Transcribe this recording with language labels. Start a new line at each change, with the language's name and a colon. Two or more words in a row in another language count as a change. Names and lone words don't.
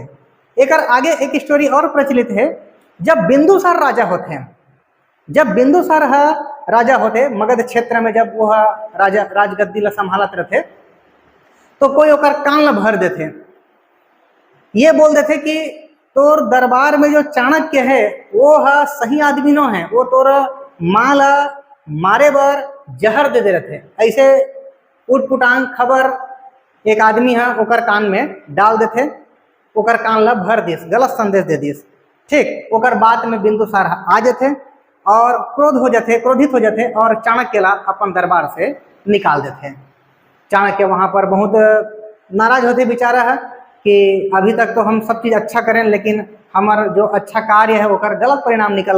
Chhattisgarhi: एक आगे एक स्टोरी और प्रचलित है, जब बिंदुसार राजा होते हैं, जब बिंदुसार राजा होते मगध क्षेत्र में, जब वह राजा राजगद्दी ला संभालत रहते, तो कोई ओकर कान ला भर देते, ये बोल देते कि तोर दरबार में जो चाणक्य है वो सही आदमी नो है, वो तोर माँ ला मारे बर जहर दे रहते। ऐसे उटपुटांग खबर एक आदमी है ओकर कान में डाल देते, ओकर कान ला भर दिस, गलत संदेश दे दिस ठीक। ओकर बात में बिंदुसार आ जाते और क्रोधित हो जाते और चाणक्य ला अपन दरबार से निकाल देते। चाणक्य वहाँ पर बहुत नाराज होते बेचारा है कि अभी तक तो हम सब चीज़ अच्छा करें, लेकिन हमार जो अच्छा कार्य है ओकर गलत परिणाम निकल गए।